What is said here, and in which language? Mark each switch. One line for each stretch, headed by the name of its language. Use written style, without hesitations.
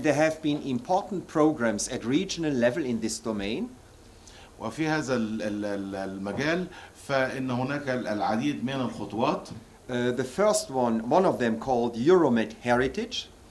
English: And there have been important programs at regional level in this domain.
Arabic: وفي هذا المجال فإن هناك العديد من الخطوات.
English: The first one of them called Euromed Heritage.